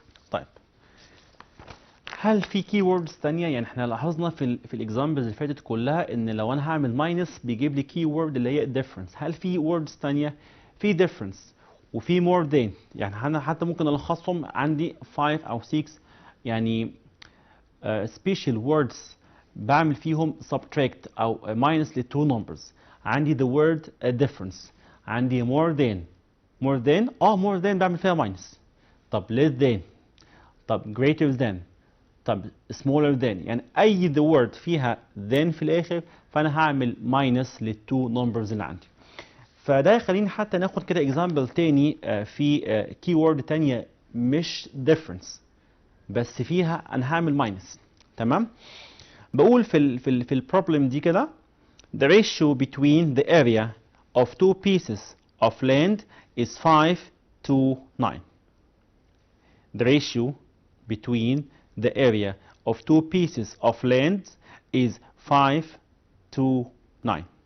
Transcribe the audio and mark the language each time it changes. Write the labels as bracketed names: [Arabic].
[Arabic] طيب هل في كي ووردز ثانيه؟ يعني احنا لاحظنا في الاكزامبلز اللي فاتت كلها ان لو انا هعمل ماينس بيجيب لي كي وورد اللي هي difference. هل في ووردز ثانيه؟ في difference وفي more than. يعني انا حتى ممكن الخصهم عندي 5 او 6 يعني special words بعمل فيهم subtract او minus للتو numbers. عندي the word difference، عندي more than. more than more than بعمل فيها minus. طب less than، طب greater than، طب smaller than. يعني اي the word فيها than في الاخر فانا هعمل minus للتو numbers اللي عندي. فده يخليني حتى ناخد كده example تاني في keyword تانية مش difference بس فيها انا هعمل minus. تمام. [English] بقول في البروبلم دي كده the ratio between the area of two pieces of land is 5 to 9. The ratio between the area of two pieces of land is 5 to 9.